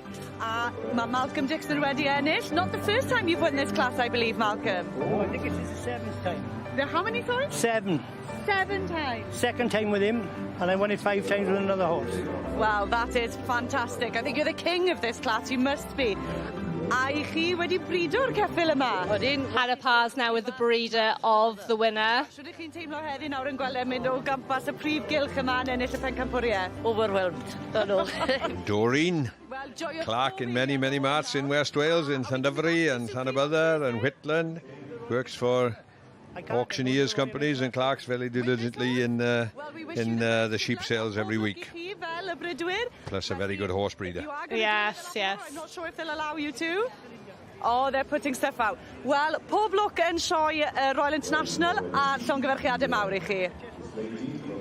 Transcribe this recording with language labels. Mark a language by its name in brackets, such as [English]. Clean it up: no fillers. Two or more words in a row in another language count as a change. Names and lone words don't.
[Welsh] Malcolm Dixon wedi ennill. [English] Not the first time you've won this class, I believe, Malcolm. Oh, I think it's the 7th time. How many, sorry? 7. 7 times. Second time with him, and I won it 5 times with another horse. Well, that is fantastic. I think you're the king of this class, you must be. [Welsh] A chi wedi brido'r ceffyl yma? [English] Hannah Pars now with the breeder of the winner. [Welsh] Shwd ych chi'n teimlo heddi nawr yn gweld e'n mynd o gampas y prif gylch yma yn ennill y pencampwriaeth? [English] Overwhelmed. Doreen Clark in many marts in West Wales, in Llandyfri and Llanybydder and Whitland. Works for auctioneers companies and Clark's very diligently in the sheep sales every week. Plus a very good horse breeder. Yes. I'm not sure if they'll allow you to. Oh, they're putting stuff out. Well, [Welsh] pob lwc yn sioe Royal International a llongyfarchiadau mawr I chi.